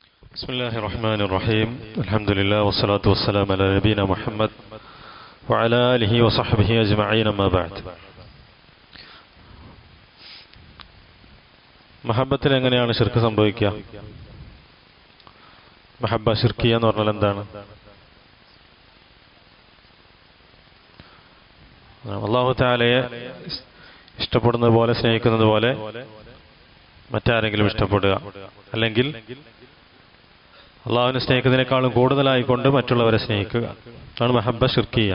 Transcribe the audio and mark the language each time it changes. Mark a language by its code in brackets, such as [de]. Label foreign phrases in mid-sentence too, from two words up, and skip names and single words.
[ar] بسم الله الرحمن الرحيم الحمد لله والصلاة والسلام على نبينا محمد وعلى آله وصحبه أجمعين ما بعد. [ml] മഹബത്തിൽ എങ്ങനെയാണ് ശിർക്ക് സംഭവിക്കുക? [ar] محبة شركية [ml] എന്ന് പറഞ്ഞാൽ എന്താണ്? [ar] الله تعالى [ml] ഇഷ്ടപ്പെടുന്നത് പോലെ സ്നേഹിക്കുന്നത് പോലെ മറ്റാരെങ്കിലും ഇഷ്ടപ്പെടുക, അല്ലെങ്കിൽ അള്ളാഹുവിനെ സ്നേഹിക്കുന്നതിനേക്കാളും കൂടുതലായിക്കൊണ്ട് മറ്റുള്ളവരെ സ്നേഹിക്കുക, അതാണ് [ar] محبة شركية.